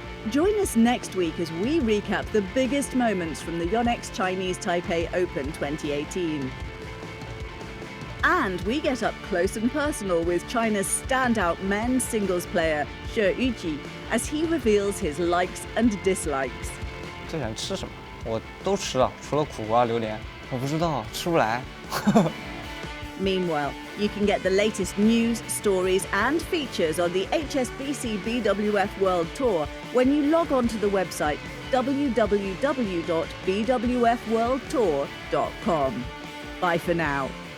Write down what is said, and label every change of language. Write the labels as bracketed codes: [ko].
[en] Join us next week as we recap the biggest moments from the YONEX Chinese Taipei Open 2018. And we get up close and personal with China's standout men's singles player, Chou Tien Chen, as he reveals his likes and dislikes. [zh] 最喜欢吃什么？我都吃了，除了苦瓜、榴莲，我不知道，吃不来。 [en] Meanwhile, you can get the latest news, stories and features on the HSBC BWF World Tour when you log on to the website www.bwfworldtour.com. Bye for now.